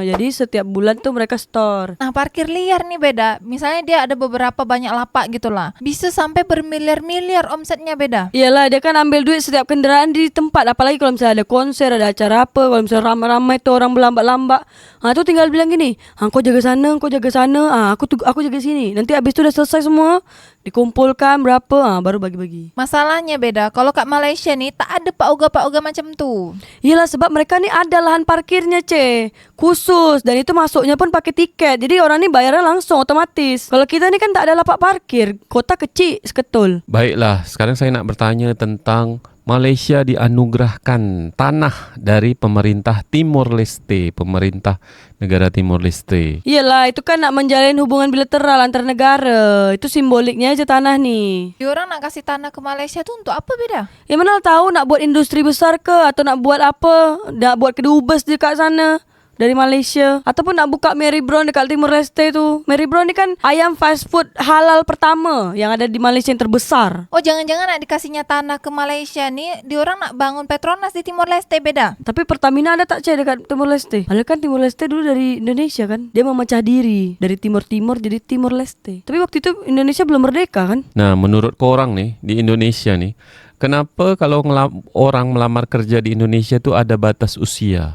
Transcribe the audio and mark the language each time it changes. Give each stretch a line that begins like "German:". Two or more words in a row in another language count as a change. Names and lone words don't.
Indonesian: Jadi setiap bulan tuh mereka store. Nah parkir liar nih beda. Misalnya dia ada beberapa banyak lapak gitulah, bisa sampai bermiliar-miliar omsetnya beda. Iyalah, dia kan ambil duit setiap kendaraan di tempat. Apalagi kalau misalnya ada konser, ada acara apa, kalau misalnya ramai-ramai tuh orang berlambat-lambat, tuh tinggal bilang gini,
Malay: kau jaga sana, aku jaga sini. Nanti habis tu dah selesai semua, dikumpulkan berapa, baru bagi-bagi.
Indonesian: Masalahnya beda.
Malay: Kalau kat Malaysia nih tak ada pak oga macam tu. Iyalah, sebab mereka ni ada lahan parkirnya, Ce, khusus, dan itu masuknya pun pakai tiket. Jadi orang ni bayarnya langsung otomatis. Kalau kita ni kan tak ada lapak parkir, kota kecil seketul. Baiklah, sekarang saya nak bertanya tentang Malaysia dianugerahkan tanah dari pemerintah Timor Leste, pemerintah negara Timor Leste. Iyalah, itu kan nak menjalin hubungan bilateral antar negara.
Indonesian: Itu simboliknya aja tanah nih.
Malay: Diorang nak kasih tanah ke Malaysia tu untuk apa beda? Ya mana tahu nak buat industri besar ke, atau nak buat apa, nak buat kedubes dekat sana dari Malaysia, ataupun nak buka Mary Brown dekat Timor Leste tu. Mary Brown ni kan ayam fast food halal pertama yang ada di Malaysia yang terbesar. Oh jangan-jangan nak dikasihnya tanah ke Malaysia ni, diorang nak bangun Petronas di Timor Leste beda? Tapi Pertamina ada tak, Ce, dekat Timor Leste?
Indonesian: Padahal kan Timor Leste dulu dari Indonesia kan. Dia memecah diri dari Timur-Timur jadi Timor Leste. Tapi waktu itu Indonesia belum merdeka kan.
Malay: Nah, menurut korang nih di Indonesia nih, kenapa kalau orang melamar kerja di Indonesia tu ada batas usia?